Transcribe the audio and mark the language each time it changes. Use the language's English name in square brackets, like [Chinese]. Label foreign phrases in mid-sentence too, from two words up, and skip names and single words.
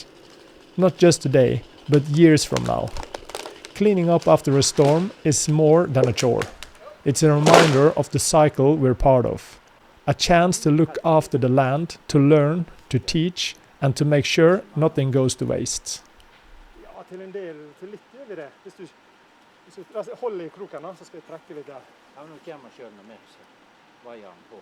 [English] Not just today, but years from now. Cleaning up after a storm is more than a chore. It's a reminder of the cycle we're part of. A chance to look after the land, to learn, to teach, and to make sure nothing goes to waste. [Norwegian] Ja, til en del, til litt gjør vi det. Hvis du holder I kroken, så skal vi trekke litt der. Ja, nå kommer jeg selv med, så veier han på.